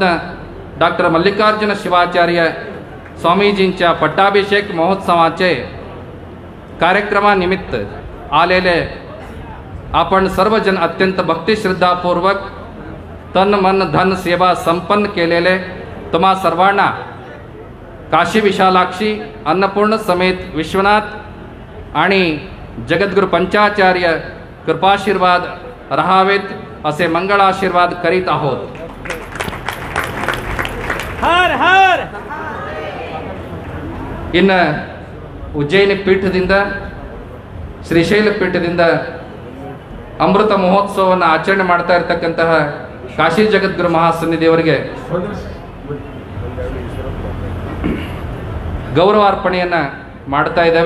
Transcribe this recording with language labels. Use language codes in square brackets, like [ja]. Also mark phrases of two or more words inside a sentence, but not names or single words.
[mr] डॉक्टर मल्लिकार्जुन शिवाचार्य स्वामीजींच्या पट्टाभिषेक महोत्सवाचे कार्यक्रमानिमित्त आलेले आपण सर्वजण अत्यंत भक्तिश्रद्धापूर्वक तन मन धन सेवा संपन्न केलेले तुम्हा सर्वांना काशी विशालाक्षी, अन्नपूर्ण समेत विश्वनाथ आणि जगद्गुरु पंचाचार्य कृपाशीर्वाद राहावेत असे मंगळाशीर्वाद करीत आहोत. हर हर. [kn] ಇನ್ನು ಉಜ್ಜಯಿನಿ ಪೀಠದಿಂದ, ಶ್ರೀಶೈಲ ಪೀಠದಿಂದ ಅಮೃತ ಮಹೋತ್ಸವವನ್ನು ಆಚರಣೆ ಮಾಡ್ತಾ ಇರತಕ್ಕಂತಹ ಕಾಶಿ ಜಗದ್ಗುರು ಮಹಾಸನ್ನಿಧಿಯವರಿಗೆ ಗೌರವಾರ್ಪಣೆಯನ್ನು ಮಾಡ್ತಾ ಇದ್ದೇವೆ.